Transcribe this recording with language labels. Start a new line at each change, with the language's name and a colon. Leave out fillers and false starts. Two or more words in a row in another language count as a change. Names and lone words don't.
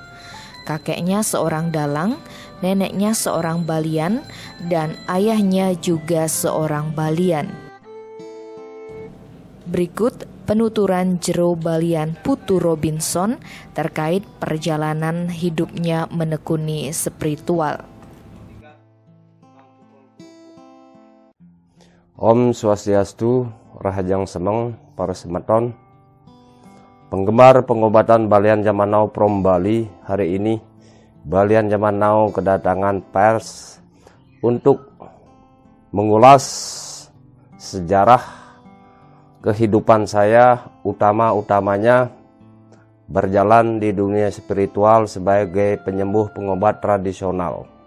Indonesian: Kakeknya seorang dalang, neneknya seorang balian, dan ayahnya juga seorang balian. Berikut penuturan Jero Balian Putu Robinson terkait perjalanan hidupnya menekuni spiritual.
Balinese: Om Swastiastu, Rahajang Semeng, para semeton.
Indonesian: Penggemar pengobatan Balian Zaman Now from Bali, hari ini Balian Zaman Now kedatangan pers untuk mengulas sejarah kehidupan saya, utamanya berjalan di dunia spiritual sebagai penyembuh pengobat tradisional.